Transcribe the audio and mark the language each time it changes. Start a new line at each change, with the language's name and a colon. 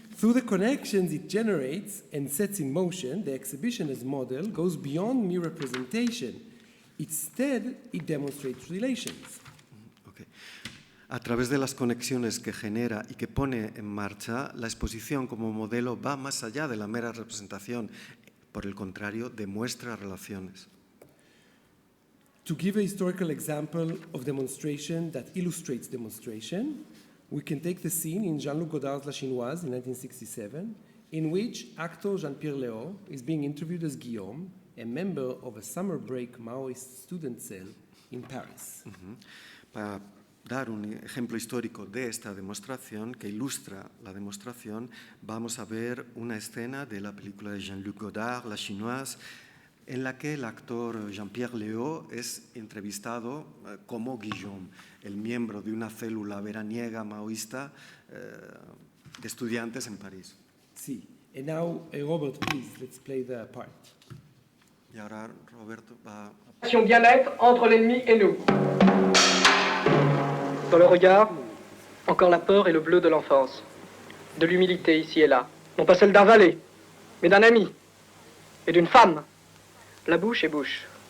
English: Through the connections it generates and sets in motion, the exhibition as model goes beyond mere representation. Instead, it demonstrates relations. Okay.
Spanish: A través de las conexiones que genera y que pone en marcha, la exposición como modelo va más allá de la mera representación. Por el contrario, demuestra relaciones.
English: To give a historical example of demonstration that illustrates demonstration, we can take the scene in Jean-Luc Godard's La Chinoise in 1967, in which actor Jean-Pierre Léaud is being interviewed as Guillaume, a member of a summer break Maoist student cell in Paris.
Spanish: Para dar un ejemplo histórico de esta demostración, que ilustra la demostración, vamos a ver una escena de la película de Jean-Luc Godard, La Chinoise, en la que el actor Jean-Pierre Léaud es entrevistado como Guillaume, el miembro de una célula veraniega maoísta de estudiantes en París. Sí.
English: And now, Robert, please, let's play the part.
Spanish: Y ahora Roberto va a...
French: Bien-être entre l'ennemi et nous. Dans le regard, encore la peur et le bleu de l'enfance. De l'humilité ici et là. Non pas celle d'un valet, mais d'un ami. Et d'une femme. La bouche est bouche.